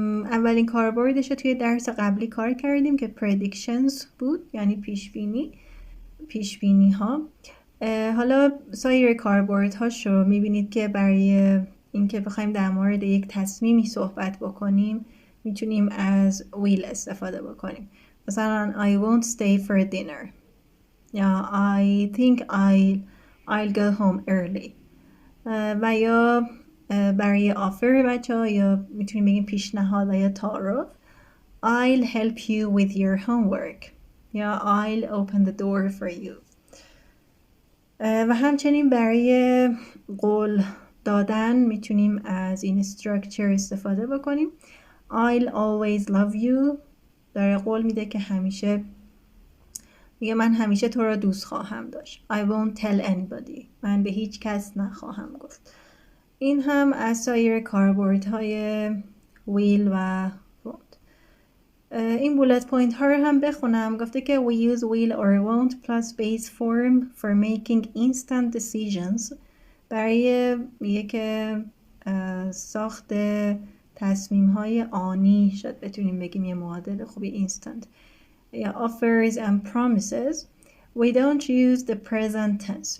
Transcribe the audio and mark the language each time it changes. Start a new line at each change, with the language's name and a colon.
Persian: اولین کاربردش رو توی درس قبلی کار کردیم که predictions بود، یعنی پیشبینی ها. حالا سایر کاربردهاش رو میبینید که برای اینکه بخوایم در مورد یک تصمیمی صحبت بکنیم میتونیم از will استفاده بکنیم.
English: مثلا I won't stay for dinner یا I think I'll go home early.
Persian: و یا برای offer بچه ها یا میتونیم بگیم پیشنهاد یا تعارف
English: I'll help you with your homework
Persian: یا
English: I'll open the door for you.
Persian: و همچنین برای قول دادن میتونیم از این structure استفاده بکنیم.
English: I'll always love you
Persian: داره قول میده که همیشه میگه من همیشه تو را دوست خواهم داشت.
English: I won't tell anybody
Persian: من به هیچ کس نخواهم گفت. این هم از سایر کاربردهای will و won't. این بولت پوینت ها رو هم بخونم. گفته که
English: we use will or won't plus base form for making instant decisions
Persian: برای یک ساخت تصمیم های آنی، شاید بتونیم بگیم یه معادل خوبی instant.
English: یا offers and promises. We don't use the present tense.